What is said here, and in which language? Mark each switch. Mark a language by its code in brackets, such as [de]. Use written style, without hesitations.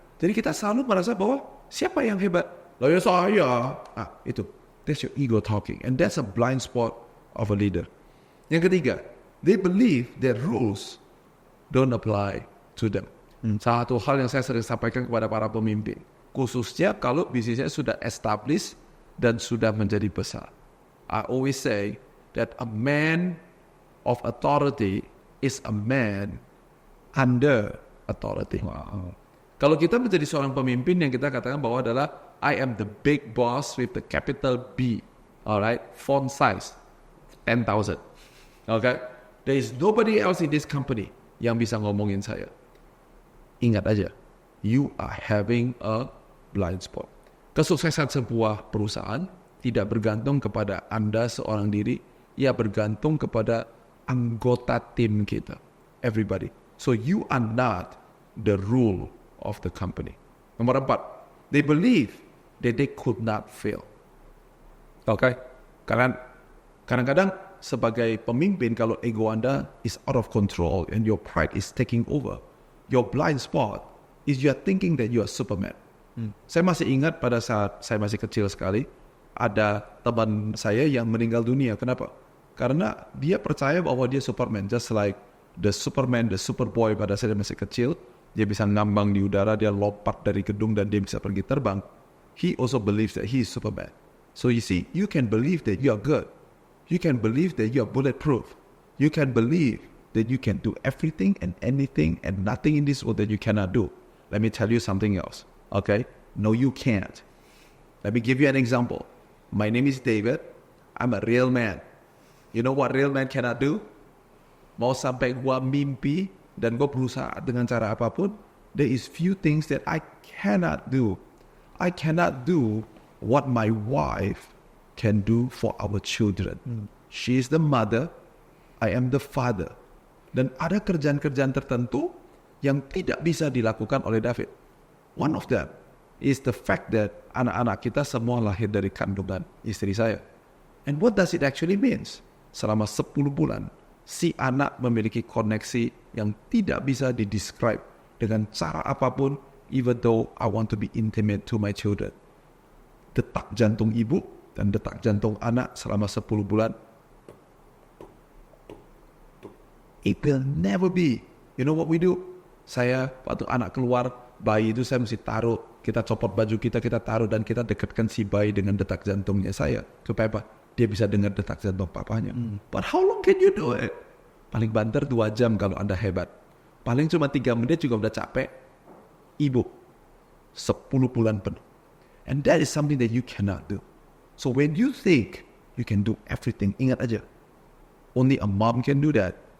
[id] Jadi kita selalu merasa bahwa siapa yang hebat? Lah ya saya. Itu. [en] That's your ego talking. And that's a blind spot of a leader. [id] Yang ketiga, [en] they believe that rules don't apply to them. [id] Satu hal yang saya sering sampaikan kepada para pemimpin, khususnya kalau bisnisnya sudah established dan sudah menjadi besar. [en] I always say that a man of authority is a man under authority. Wow. [id] Kalau kita menjadi seorang pemimpin yang kita katakan bahwa adalah [en] I am the big boss with the capital B, alright, font size 10,000, okay. There is nobody else in this company [id] yang bisa ngomongin saya. Ingat aja, [en] you are having a blind spot. [id] Kesuksesan sebuah perusahaan tidak bergantung kepada Anda seorang diri, ia bergantung kepada anggota tim kita, everybody. [en] So you are not the rule of the company. Nomor 4, they believe that they could not fail. Okay? [id] Karena kadang-kadang sebagai pemimpin, kalau ego Anda [en] is out of control and your pride is taking over, your blind spot is you are thinking that you are Superman. [id] Saya masih ingat pada saat saya masih kecil sekali, ada teman saya yang meninggal dunia. Kenapa? Karena dia percaya bahwa dia Superman, [en] just like the Superman, the Superboy [id] pada saat dia masih kecil. Dia bisa ngambang di udara, dia lompat dari gedung dan dia bisa pergi terbang. [en] He also believes that he is Superman. So you see, you can believe that you are good. You can believe that you are bulletproof. You can believe that you can do everything and anything and nothing in this world that you cannot do. Let me tell you something else. Okay? No, you can't. Let me give you an example. My name is David. I'm a real man. You know what real man cannot do? [id] Mau sampai gua mimpi dan gua berusaha dengan cara apapun, [en] there is few things that I cannot do. I cannot do what my wife can do for our children. She is the mother, I am the father. [id] Dan ada kerjaan-kerjaan tertentu yang tidak bisa dilakukan oleh David. [en] One of them is the fact that [id] anak-anak kita semua lahir dari kandungan istri saya. [en] And what does it actually means? [id] Selama 10 bulan, si anak memiliki koneksi yang tidak bisa didescribe dengan cara apapun, [en] even though I want to be intimate to my children. [id] Detak jantung ibu dan detak jantung anak selama 10 bulan, [en] it will never be. You know what we do? [id] Saya, waktu anak keluar, bayi itu saya mesti taruh, kita copot baju kita taruh, dan kita dekatkan si bayi dengan detak jantungnya saya. Supaya apa? Dia bisa dengar detak jantung papanya. [en] But how long can you do it? [id] Paling banter 2 jam kalau Anda hebat. Paling cuma 3 menit juga udah capek. Ibu, 10 bulan penuh. [en] And that is something that you cannot do. So when you think you can do everything, [id] ingat aja, [en] only a mom can do that.